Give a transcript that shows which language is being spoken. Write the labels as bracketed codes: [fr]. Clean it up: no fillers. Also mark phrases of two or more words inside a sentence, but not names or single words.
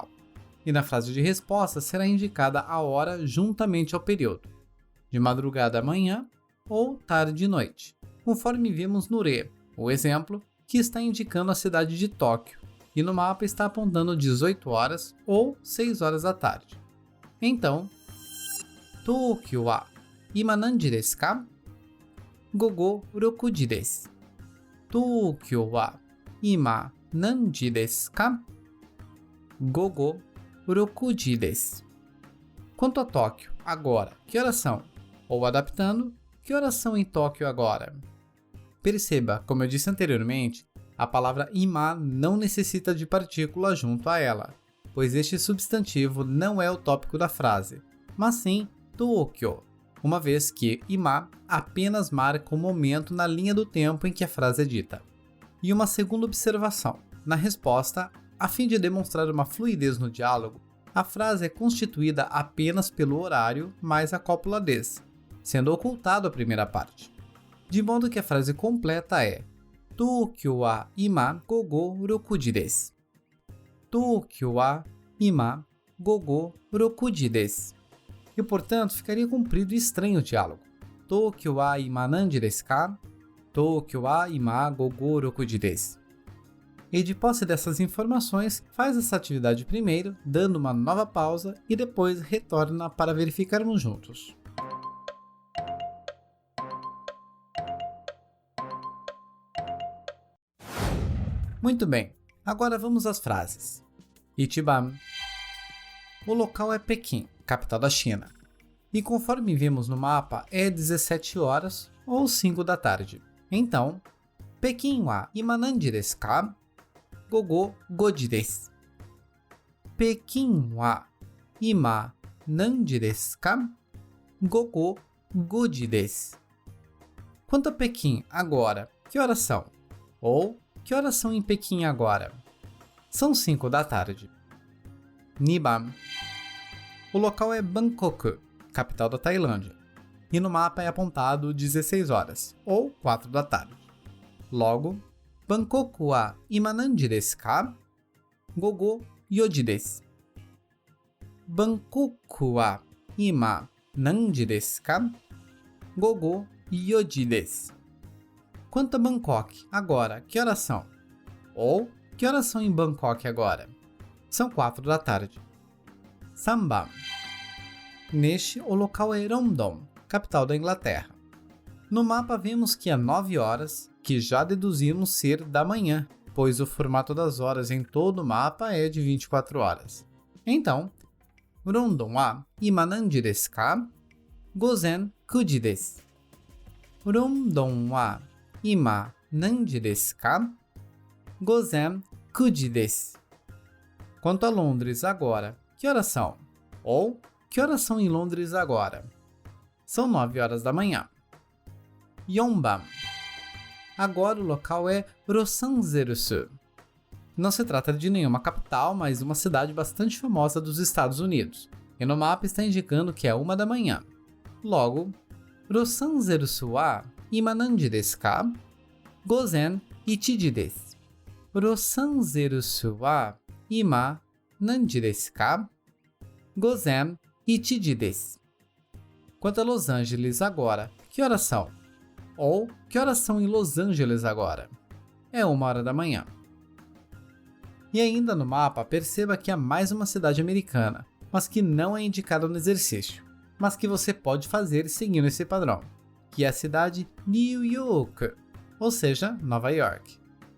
[pt] E na frase de resposta será indicada a hora juntamente ao período, de madrugada à manhã ou tarde e noite, conforme vimos no Re, o exemplo, que está indicando a cidade de Tóquio, e no mapa está apontando 18 horas ou 6 horas da tarde. Então, [ja] Tokyoは今何時ですか? 午後6時です. Tokyoは今何時ですか? 午後6時です. [pt] Quanto a Tóquio, agora, que horas são? Ou adaptando, que horas são em Tóquio agora? Perceba, como eu disse anteriormente, a palavra ima não necessita de partícula junto a ela, pois este substantivo não é o tópico da frase, mas sim Tokyo, uma vez que ima apenas marca o momento na linha do tempo em que a frase é dita. E uma segunda observação, na resposta, a fim de demonstrar uma fluidez no diálogo, a frase é constituída apenas pelo horário mais a cópula des, sendo ocultado a primeira parte. De modo que a frase completa é [ja] Tokyoは今午後6時です. Tokyoは今午後6時です. [pt] E portanto ficaria comprido e estranho o diálogo. [ja] Tokyoは今何時ですか? Tokyoは今午後6時です. [pt] E de posse dessas informações, faz essa atividade primeiro, dando uma nova pausa e depois retorna para verificarmos juntos. Muito bem, agora vamos às frases. Ichiban. O local é Pequim, capital da China. E conforme vimos no mapa, é 17 horas ou 5 da tarde. [ja] Então, Pequimは今何時ですか? 午後5時です. Pequimは今何時ですか? 午後5時です. [pt] Quanto a Pequim, agora, que horas são? Ou, que horas são em Pequim agora? São 5 da tarde. Niban. O local é Bangkok, capital da Tailândia. E no mapa é apontado 16 horas, ou 4 da tarde. Logo, [ja] Bangkok wa ima nanji desu ka? 午後4時です. Bangkok wa ima nanji desu ka? 午後4時です. [pt] Quanto a Bangkok, agora, que horas são? Ou, que horas são em Bangkok agora? São 4 da tarde. Samban. Neste, o local é London, capital da Inglaterra. No mapa vemos que é 9 horas, que já deduzimos ser da manhã, pois o formato das horas em todo o mapa é de 24 horas. [ja] Então, Londonは今何時ですか? 午前9時です. Londonは今何時ですか? 午前9時です. [pt] Quanto a Londres agora, que horas são? Ou, que horas são em Londres agora? São 9 horas da manhã. Yonban. Agora o local é Los Angeles. Não se trata de nenhuma capital, mas uma cidade bastante famosa dos Estados Unidos. E no mapa está indicando que é 1 da manhã. [ja] Logo, Los Angeles wa ima nanji desu ka? 午前1時です。Los Angelesは今何時ですか? 午前1時です. [pt] Quanto a Los Angeles agora, que horas são? Ou, que horas são em Los Angeles agora? É 1 hora da manhã. E ainda no mapa, perceba que há mais uma cidade americana, mas que não é indicada no exercício, mas que você pode fazer seguindo esse padrão, que é a cidade New York, ou seja, Nova York.